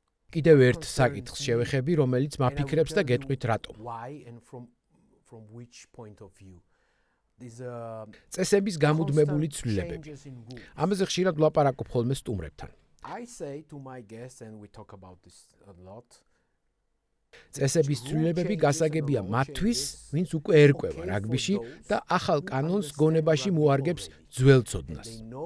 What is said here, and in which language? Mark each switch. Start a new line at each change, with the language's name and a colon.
Georgian: კიდევ ერთ საკითხს შევეხები, რომელიც მაფიქრებს და გეტყვით რატომ.
English: why and from which point of view.
Georgian: წესების გამუდმებული ცვლილებები. ამაზე ხშირად ვლაპარაკობ ხოლმე სტუმრებთან.
English: I say to my guests, and we talk about this a lot.
Georgian: წესების ცვლილებები გასაგებია მათთვის, ვინც უკვე ერკვევა რაგბიში და ახალ კანონს გონებაში მოარგებს ძველ ცოდნას.